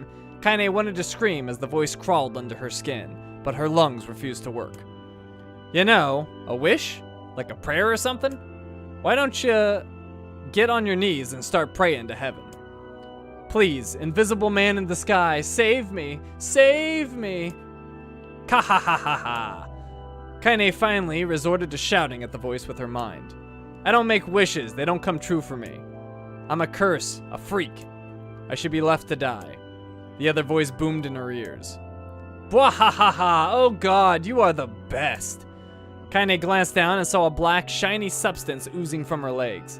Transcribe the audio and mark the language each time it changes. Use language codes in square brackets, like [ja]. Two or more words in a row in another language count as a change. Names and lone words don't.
[en] Kaine wanted to scream as the voice crawled under her skin, but her lungs refused to work. You know, a wish? Like a prayer or something? Why don't you get on your knees and start praying to heaven? Please, invisible man in the sky, save me! Save me! Ka-ha-ha-ha-ha! Kaine finally resorted to shouting at the voice with her mind. I don't make wishes, they don't come true for me. I'm a curse, a freak. I should be left to die. The other voice boomed in her ears. Bwahahaha! Oh God, you are the best! Kaine glanced down and saw a black, shiny substance oozing from her legs.